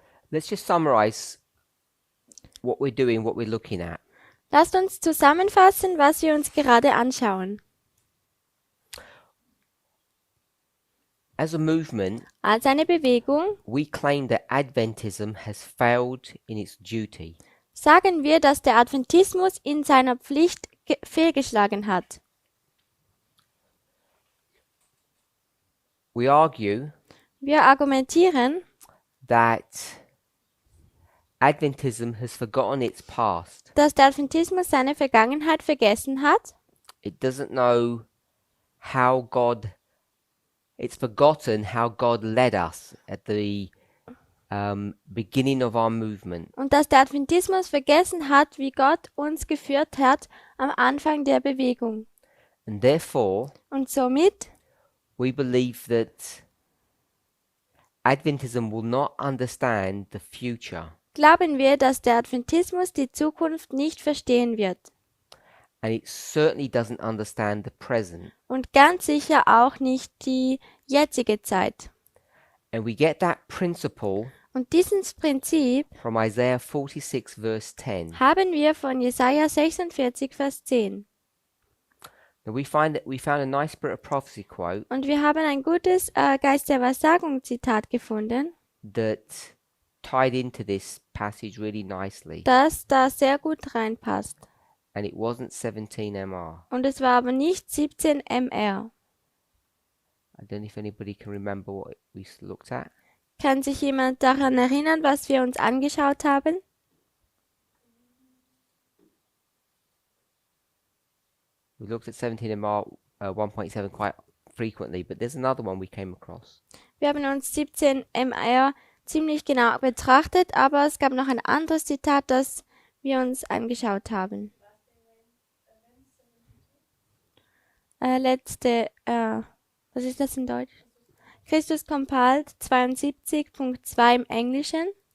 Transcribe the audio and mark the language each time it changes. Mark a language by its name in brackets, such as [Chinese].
[English] Let's just summarize what we're doing, what we're looking at. [German] Lasst uns zusammenfassen, was wir uns gerade anschauen. [English] As a movement, [German] Als eine Bewegung [English] we claim that Adventism has failed in its duty. [German] sagen wir, dass der Adventismus in seiner Pflicht fehlgeschlagen hat. [English] We argue [German] Wir argumentieren, [English] that Adventism has forgotten its past. [German] dass der Adventismus seine Vergangenheit vergessen hat. [English] It doesn't know how God, it's forgotten how God led us at the beginning of our movement. [German] Und dass der Adventismus vergessen hat, wie Gott uns geführt hat am Anfang der Bewegung. [English] And therefore, [German] Und somit [English] we believe that Adventism will not understand the future. [German] glauben wir, dass der Adventismus die Zukunft nicht verstehen wird. [English] And it certainly doesn't understand the present. [German] Und ganz sicher auch nicht die jetzige Zeit. [English] And we get that principle [German] Und dieses Prinzip [English] from Isaiah 46 verse 10. [German] haben wir von Jesaja 46, Vers 10. [English] Now we found a nice Spirit of Prophecy quote [German] Und wir haben ein gutes Geist der Wahrsagung Zitat gefunden, [English] that tied into this passage really nicely. [German] das da sehr gut reinpasst. [English] And it wasn't 17 MR. [German] Und es war aber nicht 17 MR. [English] I don't know if anybody can remember what we looked at. [German] Kann sich jemand daran erinnern, was wir uns angeschaut haben? [English] We looked at 17 MR 1.7 quite frequently, but there's another one we came across. [German] Wir haben uns 17 MR ziemlich genau betrachtet, aber es gab noch ein anderes Zitat, das wir uns angeschaut haben. Was ist das in Deutsch? Christus Compiled 72.2 im Englischen.